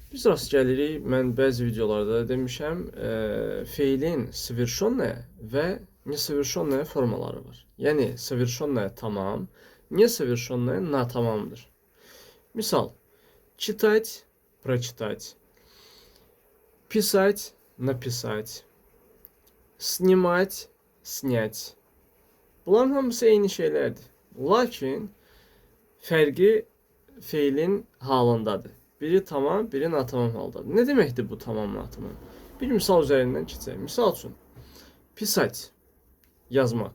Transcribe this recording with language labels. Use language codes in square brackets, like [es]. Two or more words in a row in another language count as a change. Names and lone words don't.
[az] Biz rast gəlirik, mən bəzi videolarda demişəm, feilin совершенное və несовершенное formaları var. Yəni, совершенное tamam, несовершенное natamamdır. Misal, [ru] читать, прочитать, писать, написать, снимать, снять. [az] Bunların hamısı eyni şeylərdir. Lakin fərqi feilin halındadır. Biri tamam, biri natamam haldadır. Ne deməkdir bu tamam, natamam? Bir misal üzərindən keçək. Misal üçün, pisать, yazmaq.